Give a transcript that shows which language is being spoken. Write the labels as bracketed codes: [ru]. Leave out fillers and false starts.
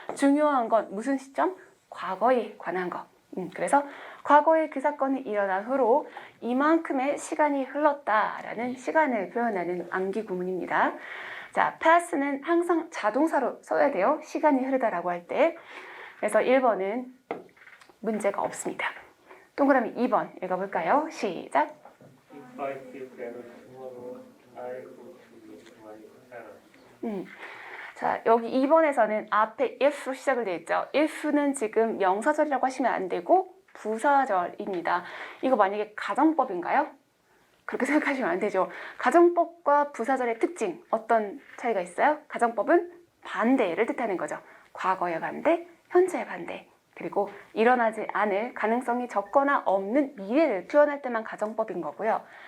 [ko] 중요한 건 무슨 시점? 과거에 관한 거. 그래서 과거에 그 사건이 일어난 후로 이만큼의 시간이 흘렀다라는 시간을 표현하는 암기 구문입니다. 자, pass는 항상 자동사로 써야 돼요. 시간이 흐르다라고 할 때. 그래서 1번은 문제가 없습니다. 동그라미 2번 읽어볼까요? 시작. [en] If I feel better tomorrow, I go to my parents. [ko] 자, 여기 2번에서는 앞에 if로 시작을 되어 있죠. if는 지금 명사절이라고 하시면 안 되고 부사절입니다. 이거 만약에 가정법인가요? 그렇게 생각하시면 안 되죠. 가정법과 부사절의 특징 어떤 차이가 있어요? 가정법은 반대를 뜻하는 거죠. 과거의 반대, 현재의 반대, 그리고 일어나지 않을 가능성이 적거나 없는 미래를 표현할 때만 가정법인 거고요.